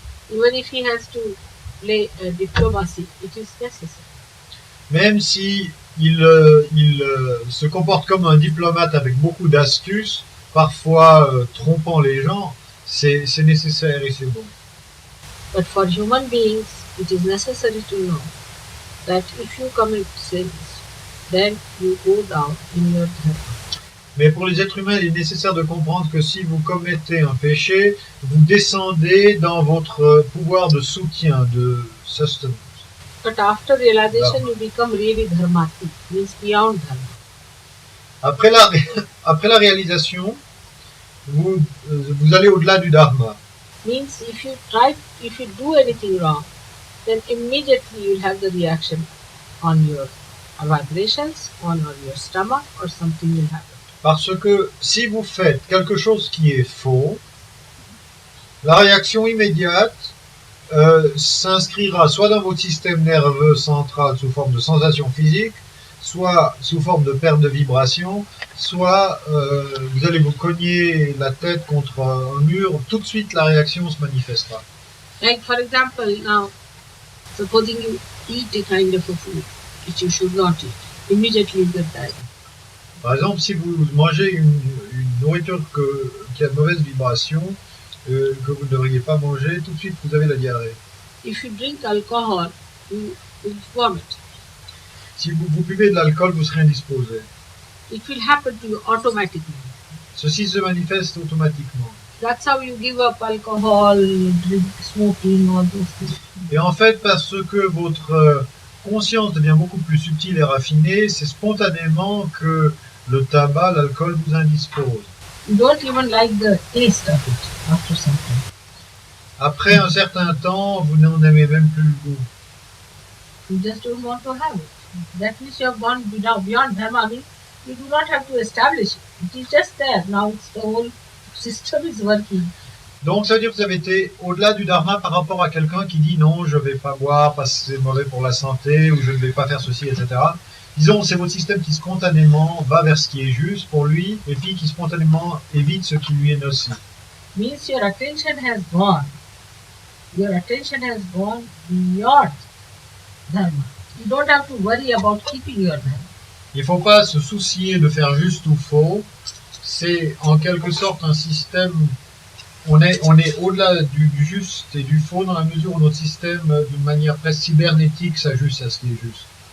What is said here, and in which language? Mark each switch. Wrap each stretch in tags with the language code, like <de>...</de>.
<en>Even if he has to play diplomacy, it is necessary.</en> <fr>Même si il se comporte comme un diplomate avec beaucoup d'astuces, parfois trompant les gens, c'est nécessaire et c'est bon.</fr> <en>But for human beings, it is necessary to know that if you commit sins, then you go down in your dharma.</en> <fr>Mais pour les êtres humains, il est nécessaire de comprendre que si vous commettez un péché, vous descendez dans votre pouvoir de soutien, de sustenance.</fr> <en>But after realization, you become really dharmati, means beyond dharma.</en> <fr>Après la réalisation, vous allez au-delà du dharma.</fr> <en>Means if you do anything wrong, then immediately you'll have the reaction on your vibrations, on your stomach, or something will happen.</en> <fr>Parce que si vous faites quelque chose qui est faux, la réaction immédiate s'inscrira soit dans votre système nerveux central sous forme de sensation physique, soit sous forme de perte de vibration, soit vous allez vous cogner la tête contre un mur, tout de suite la réaction se manifestera.</fr> <en>Like for example, now, supposing you eat a kind of a food which you should not eat, immediately you get diarrhea.</en> <fr>Par exemple, si vous mangez une nourriture qui a de mauvaises vibrations, que vous ne devriez pas manger, tout de suite vous avez la diarrhée.</fr> <en>If you drink alcohol, you will vomit.</en> <fr>Si vous buvez de l'alcool, vous serez indisposé.</fr> <en>It will happen to you automatically.</en> <fr>Ceci se manifeste automatiquement.</fr> <en>That's how you give up alcohol, drink, smoking, all those things.</en> <fr>Et en fait, parce que votre conscience devient beaucoup plus subtile et raffinée, c'est spontanément que le tabac, l'alcool vous indispose.</fr> <en>You don't even like the taste of it after some time.</en> <fr>Après un certain temps, vous n'en aimez même plus le goût.</fr> <en>You just don't want to have it. That means you have gone beyond dharma. I mean, you do not have to establish it. It is just there. Now it's the whole system is working.</en> <fr>Donc ça veut dire que vous avez été au-delà du dharma par rapport à quelqu'un qui dit non, je ne vais pas boire parce que c'est mauvais pour la santé, ou je ne vais pas faire ceci, etc. Disons, c'est votre système qui spontanément va vers ce qui est juste pour lui, et puis qui spontanément évite ce qui lui est nocif.</fr> <en>Means your attention has gone. Your attention has gone beyond dharma. You don't have to worry about keeping your dharma.</en> <fr>Il ne faut pas se soucier de faire juste ou faux. C'est en quelque sorte un système. On est au-delà du juste et du faux dans la mesure où notre système, d'une manière presque cybernétique, s'ajuste à ce qui est juste.</fr>